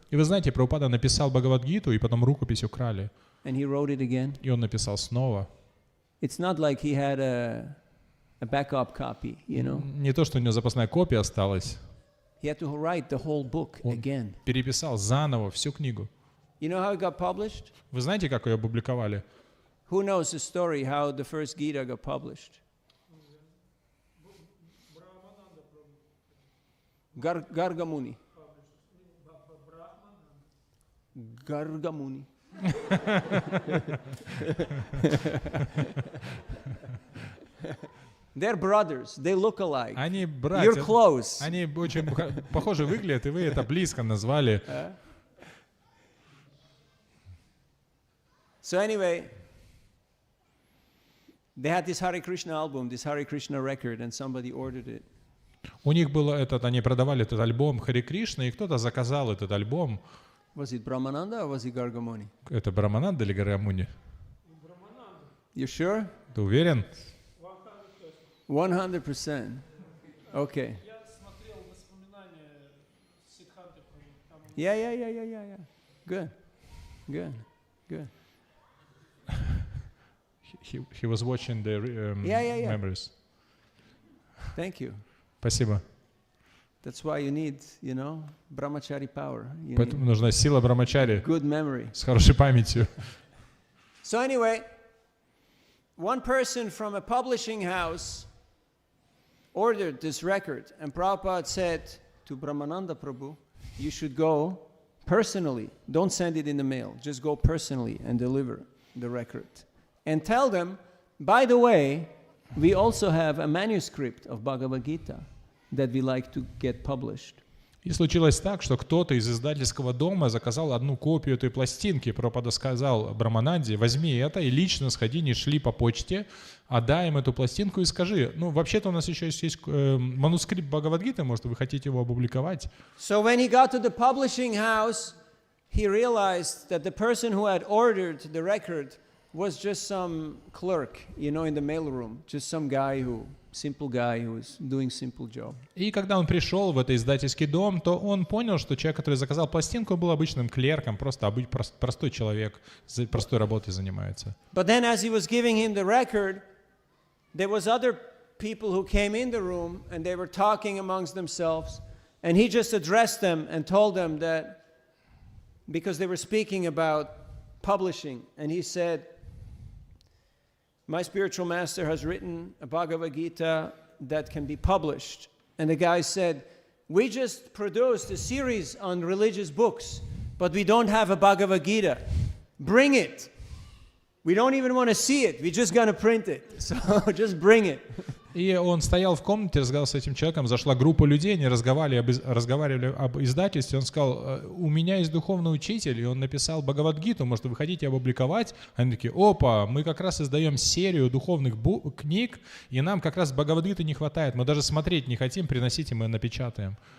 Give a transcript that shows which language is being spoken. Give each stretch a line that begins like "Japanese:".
Russian: И вы знаете, Прабхупада написал Бхагавад-гиту, и потом рукопись украли.
English: And he wrote it again?
Russian: И он написал снова.
English: It's not like he had a backup copy,
Russian: Не то, что у него запасная копия осталась.
English: He had to write the whole book
Russian: Он
English: again.
Russian: переписал заново всю книгу.
English: You know how it got published?
Russian: Вы знаете, как ее опубликовали?
English: Who knows the story how the first Gita got published? Gargamuni. Gargamuni. They're brothers. They look alike.
Russian: Они
English: You're
Russian: братья.
English: close.
Russian: Они очень похоже выглядят, и вы это близко назвали.
English: So anyway, they had this Hare Krishna album, this Hare Krishna record, and somebody ordered it.
Russian: У них было они продавали этот альбом Харе Кришна, и кто-то заказал этот альбом.
English: Was it Brahmananda or was it Gargamuni?
Russian: Это Брамананда или Гаргамуни?
English: You sure?
Russian: Ты уверен?
English: 100%. Okay. Yeah. Good. He was watching the Yeah. memories. Thank you.
Russian: Спасибо.
English: That's why you need, brahmachari power. You
Russian: Поэтому нужна сила брамачари
English: good memory.
Russian: с хорошей памятью.
English: So anyway, one person from a publishing house ordered this record, and Prabhupada said to Brahmananda Prabhu, you should go personally. Don't send it in the mail. Just go personally and deliver the record. And tell them, by the way, we also have a manuscript of Bhagavad Gita that we like to get published.
Russian: И случилось так, что кто-то из издательского дома заказал одну копию этой пластинки. Прабхупада сказал Брамананде: возьми это и лично сходи, не шли по почте, отдай им эту пластинку и скажи, вообще-то у нас еще есть манускрипт Бхагавад-гиты, может, вы хотите его опубликовать.
English: So when he got to the publishing house, he realized that the person who had ordered the record was just some clerk, in the mailroom, just some simple guy who was doing simple job.
Russian: И когда он пришел в этот издательский дом, то он понял, что человек, который заказал пластинку, был обычным клерком, просто простой человек, простой работой занимается.
English: But then as he was giving him the record, there was other people who came in the room and they were talking amongst themselves, and he just addressed them and told them that, because they were speaking about publishing, and he said, my spiritual master has written a Bhagavad Gita that can be published. And the guy said, we just produced a series on religious books, but we don't have a Bhagavad Gita. Bring it. We don't even want to see it. We're just going to print it. So just bring it.
Russian: И он стоял в комнате, разговаривал с этим человеком, зашла группа людей, они разговаривали об издательстве, он сказал, у меня есть духовный учитель, и он написал Бхагавад-гиту, может, вы хотите опубликовать? Они такие, опа, мы как раз издаем серию духовных книг, и нам как раз Бхагавад-гиты не хватает, мы даже смотреть не хотим, приносите, мы напечатаем.